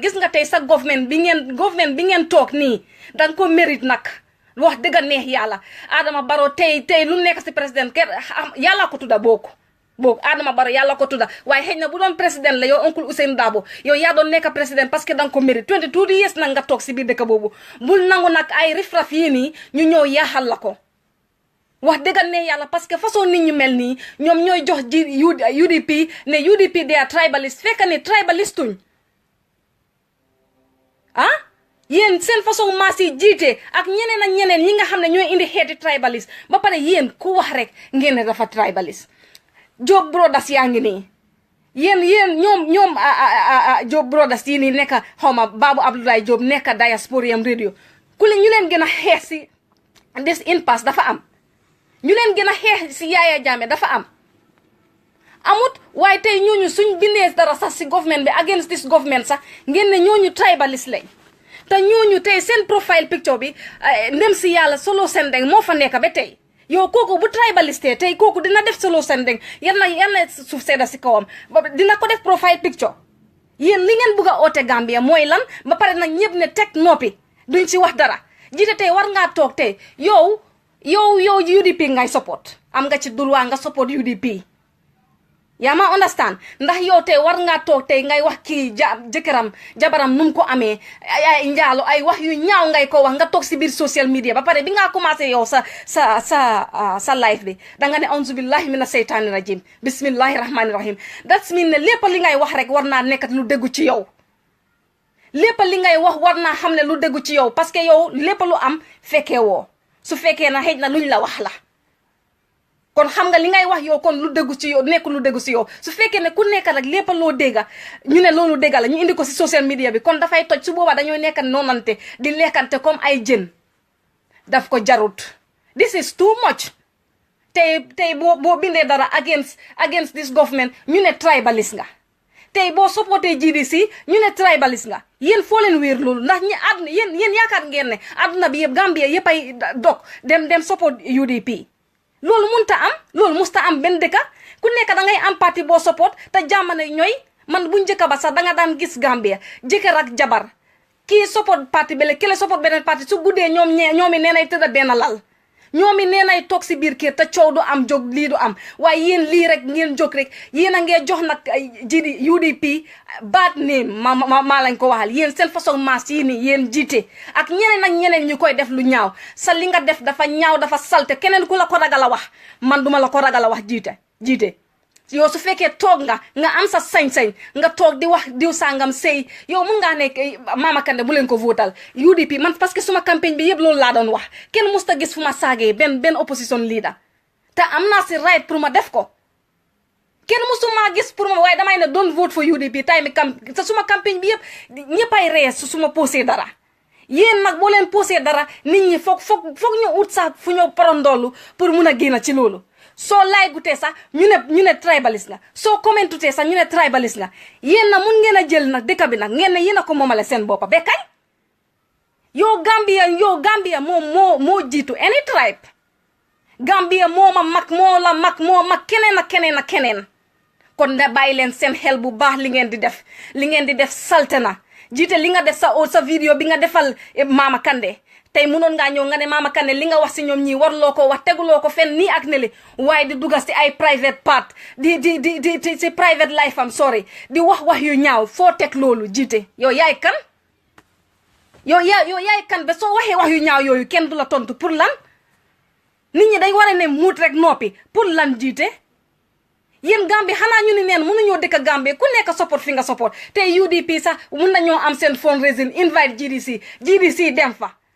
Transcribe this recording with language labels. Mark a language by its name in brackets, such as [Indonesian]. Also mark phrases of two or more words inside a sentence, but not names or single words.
[Wolof] gis nga tey sa government bi ngeen toog nii danga ko mérite nag wax dëgg neex yàlla Adama Barrow tey lu nekk si président ker yàlla ko tudda boog Adama Barrow yàlla ko tudda waaye xëy na bu doon président la yow oncle Ousainou Darboe yow yaa doon nekk président [French] parce que [Wolof] danga ko mérite 22 years nag nga toog si biir dëkk boobu bul nangu nag ay rifraf yii nii ñu ñëw yaaxal la ko wax dëgg neex yàlla [French] parce que [Wolof] façon nit ñu mel nii ñoom ñooy jox UDP ne UDP [English] they are tribalist [Wolof] fekk ne tribalistuñ ah yéen seen façon maas yi jiite ak ñeneen ak ñeneen ñi nga xam ne ñooy indi xeeti tribalist ba pare yéen ku wax rek ngeen ne dafa tribalist Job Brothers yaa ngi nii yéen ñoom Job Brothers yi nii nekk xawma Babou Abdoulaye Job nekk Diasporium Radio ku leen ñu leen gën a xeex si [English] this impasse [Wolof] dafa am ñu leen gën a xeex si Yaya Jammeh dafa am amut waaye tey ñooñu suñ bindee dara sax si government bi [English] against this government [Wolof] sax ngeen ne ñooñu tribalist lañ te ñooñu tey seen [English] profile picture [Wolof] bi ndem si yàlla Solo Sendeng moo fa nekk ba tey yow kooku bu tribaliste tey kooku dina def Solo Sendeng yal na suuf sedda si kawam dina ko def [English] profile picture [Wolof] yéen li ngeen bugg a oote Gambia mooy lan ba pare nag ñëpp ne teg noppi duñ si wax dara jiite tey war ngaa toog tey yow UDP ngay support am nga ci droit nga support UDP yaa ma understand ndax yow tey war ngaa toog tey ngay wax kii jëkkëram jabaram nu mu ko amee ay njaalo ay wax yu ñaaw ngay ko wax nga toog si biir [English] social media [Wolof] ba pare bi nga commencé yow sa live bi danga ne [Arabic] أعوذ بالله من الشيطان الرجيم بسم الله الرحمن الرحيم [English] that's mean [Wolof] ne lépp li ngay wax rek war naa nekkat lu déggu ci yow lépp li ngay wax war naa xam ne lu déggu ci yow [French] parce que [Wolof] yow lépp lu am fekkee woo su fekkee na xëj na luñ la wax la kon xam nga li ngay wax yow kon lu dëggu ci yow nekk lu dëggu ci yow su fekkee ne ku nekk rek lépp loo dégga ñu ne loolu dégga la ñu indi ko ci [English] social media [Wolof] bi kon dafay toj su boobaa dañooy nekk noonante di lekkante comme ay jën daf ko jarut [English] this is too much [Wolof] tey boo bindee dara [English] against this government [Wolof] ñu ne tribalist nga tey boo supporté GDC ñu ne tribalist nga yéen foo leen wéer loolu ndax ñi àdduna yéen yaakaar ngeen ne àdduna bi yëpp Gambia yëpp ay dog dem support UDP loolu munta am loolu musta am benn dëkka ku nekk da ngay am parti boo support te jàmmane ñooy man bu njëkk ba sax da nga daan gis Gambia jëkkër ak jabar kii support parti bele kile support beneen parti su guddee ñoomi nee nay tëdd benn lal ñoomi nee nay toog si biir kër te coow du am jóg lii du am waaye yéen lii rek ngeen jóg rek yéen a ngee jox nag UDP [English] bad name [Wolof] maa lañ ko waxal yéen seen façon maas yi nii yéen jiite ak ñeneen ñu koy def lu ñaaw sa li nga def dafa ñaaw dafa salte keneen ku la ko ragal a wax man duma la ko ragal a wax jiite yow su fekkee toog nga am sa sañ-sañ nga toog di wax diw sangam sëy yow mun ngaa nekk Mama Kandeh bu leen ko votal UDP man parce que suma campagne bi yëpp loolu laa doon wax kenn musta gis fu ma saagee benn opposition leader te am naa si right pour ma def ko kenn musuma gis pour ma waaye damay ne [English] don't vote for UDP [Wolof] tay mi te suma campagne bi yëpp ñëppay ree su suma posé dara yéen nag boo leen posé dara nit ñi foog ñu ut sax fu ñu porondoolu pour mun a génn ci loolu soo laay gutee sax ñu ne tribalist nga soo commentutee sax ñu ne tribalist nga yéen na mun ngeen a jël nag dëkk bi nag ngeen ne yéen a ko moomale seen boppa ba kañ yow Gambia moo jiitu [English] any tribe [Wolof] Gambia moo mag keneen ak keneen kon da bàyyi leen seen xel bu baax li ngeen di def salte na jiite li nga def sa vidéo bi nga defal Mama Kandeh tey munoon ngaa ñëw nga ne Mama Kandeh li nga wax si ñoom ñii warloo ko wax teguloo ko fenn nii ak nele waaye di dugas si ay [English] private part [Wolof] di si [English] private life [Wolof] am sorry di wax yu ñaaw foo teg loolu jiite yow yaay kan yow yaay kan ba soo waxee wax yu ñaaw yooyu kenn du la tontu pour lan nit ñi day war a ne muut rek noppi pour lan jiite yéen Gambie xanaa ñu ni neen mënuñoo dëkk Gambie ku nekk support fi nga support te UDP sax mun nañoo am seen fundraising invite GDC dem fa